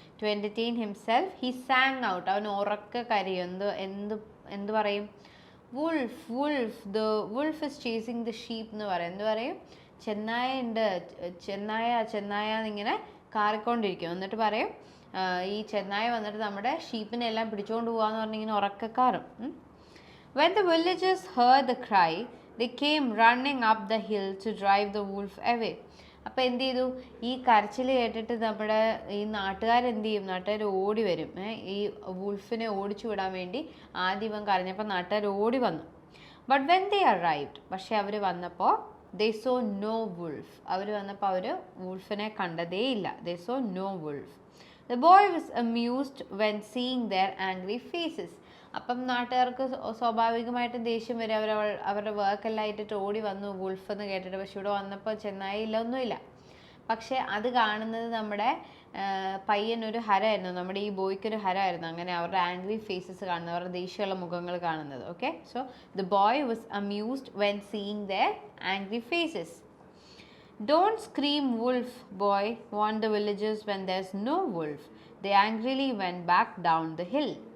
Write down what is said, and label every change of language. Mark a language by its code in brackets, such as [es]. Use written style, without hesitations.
[en] To entertain himself he sang out. [ml] അവൻ ഉറക്കെ കരയും. എന്ത് പറയും? [en] wolf wolf, the wolf is chasing the sheep [ml] എന്ന് പറയും. എന്ത് പറയും? ചെന്നായ ഉണ്ട്, ചെന്നായ എന്നിങ്ങനെ കാറിക്കൊണ്ടിരിക്കും. എന്നിട്ട് പറയും ഈ ചെന്നായ വന്നിട്ട് നമ്മുടെ ഷീപ്പിനെ എല്ലാം പിടിച്ചുകൊണ്ട് പോകാന്ന് പറഞ്ഞിങ്ങനെ ഉറക്കെ കാറും. [en] When the villagers heard the cry, they came running up the hill to drive the wolf away. [ml] അപ്പോൾ എന്ത് ചെയ്തു? ഈ കരച്ചിൽ കേട്ടിട്ട് നമ്മുടെ ഈ നാട്ടുകാരെന്ത് ചെയ്യും? നാട്ടുകാർ ഓടി വരും. ഈ വുൾഫിനെ ഓടിച്ചു വിടാൻ വേണ്ടി ആദ്യം ഇവൻ കരഞ്ഞപ്പോൾ നാട്ടുകാർ ഓടി വന്നു. [en] but when they arrived, [ml] പക്ഷെ അവർ വന്നപ്പോൾ [en] they saw no wolf. [ml] അവർ വന്നപ്പോൾ അവർ വുൾഫിനെ കണ്ടതേയില്ല. [en] they saw no wolf. The boy was amused when seeing their angry faces. [ml] അപ്പം നാട്ടുകാർക്ക് സ്വാഭാവികമായിട്ടും ദേഷ്യം വരും. അവരുടെ വർക്കെല്ലാം ഇട്ടിട്ട് ഓടി വന്നു വുൾഫ് എന്ന് കേട്ടിട്ട്. പക്ഷെ ഇവിടെ വന്നപ്പോൾ ചെന്നായി ഇല്ല, ഒന്നുമില്ല. പക്ഷെ അത് കാണുന്നത് നമ്മുടെ പയ്യനൊരു ഹരമായിരുന്നു, നമ്മുടെ ഈ ബോയ്ക്കൊരു ഹരമായിരുന്നു. അങ്ങനെ അവരുടെ ആംഗ്രി ഫേസസ് കാണുന്നത്, അവരുടെ ദേഷ്യമുള്ള മുഖങ്ങൾ കാണുന്നത്. [en] Okay, so the boy was amused when seeing their angry faces. Don't scream wolf, boy, warned the villagers when there's no wolf. They angrily went back down the hill.